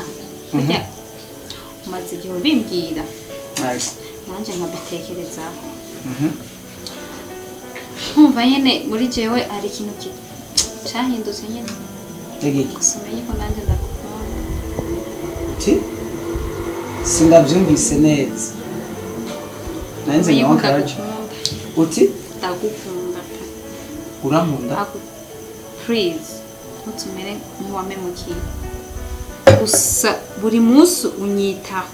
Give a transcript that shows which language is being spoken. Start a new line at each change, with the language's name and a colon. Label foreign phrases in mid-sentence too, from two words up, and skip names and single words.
Rundi: Burya umaze igihe ubimbwira. Nanje nkabitekerezaho. Nkumva nyene muri jewe hari ikintu cyahindutse nyene. Gusa umenye ko nanje ndagukunda. Uti? Sindabyumvise neza. Nanze nyonkaje. Uti? Ndagukunda. Urankunda? Please. Utumere nk'uwamemukiye. Gusa buri munsi unyitaho.